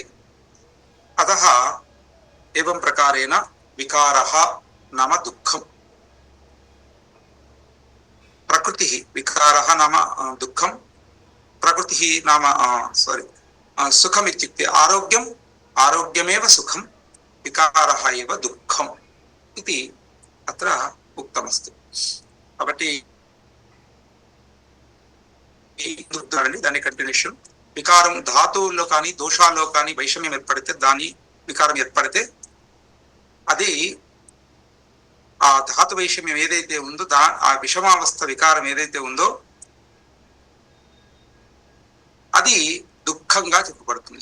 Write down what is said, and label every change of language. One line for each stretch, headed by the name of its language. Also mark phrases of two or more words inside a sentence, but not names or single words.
Sanskrit: अतः एवं प्रकारेण विकारः नाम दुःखं, प्रकृतिः विकारः नाम दुःखं, प्रकृतिः नाम सुखम् इत्युक्ते आरोग्यम्, आरोग्यमेव सुखं, विकारः एव दुःखम् इति अत्र उक्तमस्ति।
Telugu: కాబట్టి దాని కంటిన్యూషన్, వికారం ధాతువుల్లో కానీ దోషాల్లో కానీ వైషమ్యం ఏర్పడితే, దాని వికారం ఏర్పడితే అది ఆ ధాతు వైషమ్యం ఏదైతే ఉందో ఆ విషమావస్థ వికారం ఏదైతే ఉందో అది దుఃఖంగా చెప్పబడుతుంది.